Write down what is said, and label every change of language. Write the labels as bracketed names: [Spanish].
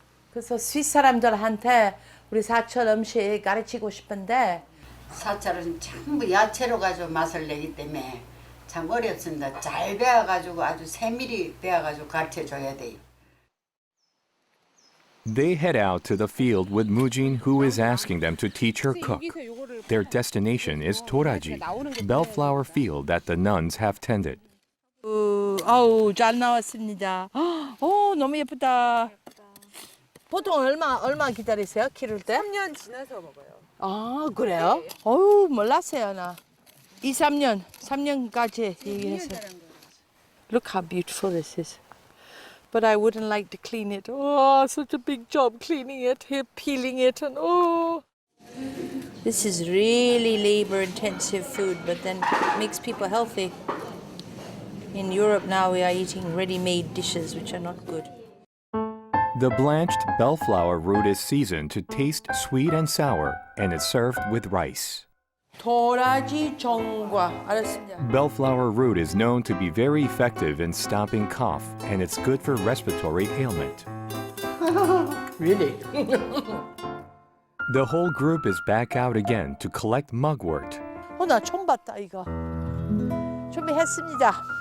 [Korean] 그래서 스위스 사람들한테 우리 사찰 음식 가르치고 싶은데 사찰은 전부 야채로 가지고 맛을 내기 때문에 참 어렵습니다. 잘 배워가지고 아주 세밀히 배워가지고 가르쳐줘야 돼요. [English] They head out to the field with Mujin, who is asking them to teach her cook. Their destination is Toraji, bellflower field that the nuns have tended. [Korean] 아우 잘 나왔습니다. 너무 예쁘다. 보통 얼마 기다리세요? 키울 때? 3년 지나서 먹어요. 아 그래요? 어우 몰랐어요 나. 3년까지 얘기했어요. [English] Look how beautiful this is. But I wouldn't like to clean it. Oh, such a big job cleaning it, here peeling it, and oh. This is really labor-intensive food, but then makes people healthy. In Europe now we are eating ready-made dishes which are not good. The blanched bellflower root is seasoned to taste sweet and sour, and it's served with rice. [Korean] 도라지 정과 알았습니다. [English] Bellflower root is known to be very effective in stopping cough, and it's good for respiratory ailment. Really? The whole group is back out again to collect mugwort. [Korean] 나 처음 봤다 이거. 준비했습니다.